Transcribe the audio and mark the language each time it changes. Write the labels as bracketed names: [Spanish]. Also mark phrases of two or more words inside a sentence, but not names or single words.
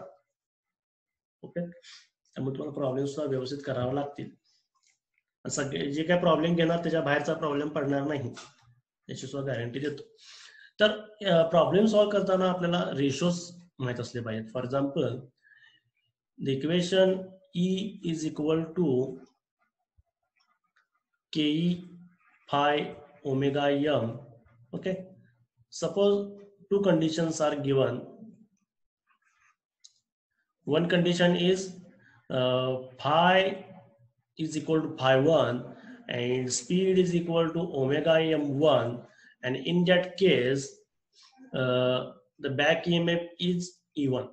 [Marathi] ओके, त्यामुळे तुम्हाला प्रॉब्लेम सुद्धा व्यवस्थित करावे लागतील. सगळे जे काय प्रॉब्लेम घेणार त्याच्या बाहेरचा प्रॉब्लेम पडणार नाही याची सुद्धा गॅरंटी देतो. तर [English] problem solve [Marathi] करताना आपल्याला रेशोज माहित असले पाहिजेत. [English] for example, the equation E is equal to ke phi omega m. Okay, suppose 2 conditions are given. One condition is phi is equal to phi 1 and speed is equal to omega m1, and in that case the back EMF is E1.